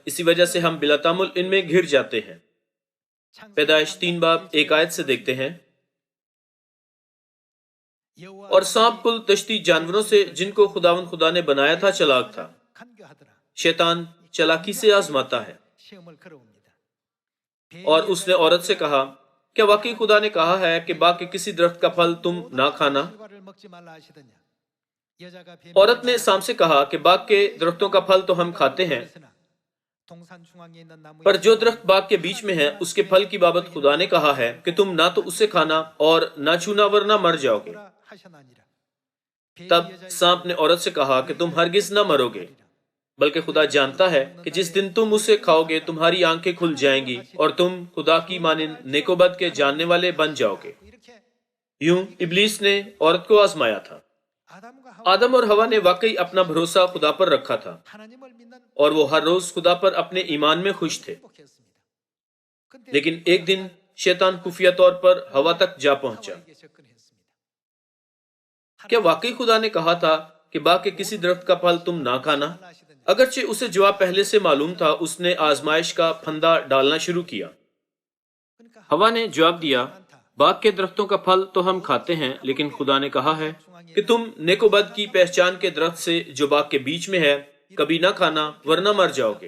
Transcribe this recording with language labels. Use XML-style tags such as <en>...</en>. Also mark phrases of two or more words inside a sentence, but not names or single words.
<hi>इसी वजह से हम बिलातामुल इनमें घिर जाते हैं। पैदाइश 3 बाब 1 आयत से देखते हैं,</hi> <ko>여호와</ko> <hi>और सांप कुल दश्ती जानवरों से जिनको खुदावंद खुदा ने बनाया था चालाक था।</hi> <ko>간교하더라.</ko> <hi>शैतान चालाकी से आजमाता है।</hi> <ko>시험을 걸어옵니다.</ko> <hi>और उसने औरत से कहा, क्या वाकई खुदा ने कहा है कि बाग के किसी दरख्त का फल तुम ना खाना?</hi> <ko>실과를 먹지 말라 하시더냐? 여자가</ko> <hi>औरत ने शाम से कहा कि बाग के दरख्तों का फल तो हम खाते हैं,</hi> <ko>동산 중앙에 있는 나무의</ko> <hi>पर जो दरख्त बाग के बीच में है उसके फल की बाबत खुदा ने कहा है कि तुम ना तो उससे खाना और ना छूना वरना मर जाओगे।</hi> <ko>뭐라 하셨나니라.</ko> <hi>तब सांप ने औरत से कहा कि तुम हरगिज न मरोगे, बल्कि खुदा जानता है कि जिस दिन तुम उसे खाओगे तुम्हारी आंखें खुल जाएंगी और तुम खुदा की मानिंद नेकोबद के जानने वाले बन जाओगे।</hi> <ko>이렇게</ko> <hi>यूं इब्लीस ने औरत को आजमाया था।</hi> <ko>아담과</ko> <hi>आदम और हवा ने वाकई अपना भरोसा खुदा पर रखा था</hi> <ko>하나님을 믿는</ko> <hi>और वो हर रोज खुदा पर अपने ईमान में खुश थे।</hi> <ko>행복했습니다. 근데</ko> <hi>लेकिन एक दिन शैतान खुफिया तौर पर हवा तक जा पहुंचा।</hi> <ko>하와에게 접근했습니다.</ko> <hi>क्या वाकई खुदा ने कहा था कि बाग के किसी दरख्त का फल तुम ना खाना?</hi> <ko>말라 하시더냐?</ko> <hi>अगरचे उसे जवाब पहले से मालूम था, उसने आजमाइश का फंदा डालना शुरू किया।</hi> <ko>그러니까</ko> <hi>हवा ने जवाब दिया, बाग के दरख्तों का फल तो हम खाते हैं, लेकिन खुदा ने कहा है कि तुम नेकोबद की पहचान के दरख्त से जो बाग के बीच में है कभी ना खाना वरना मर जाओगे।</hi>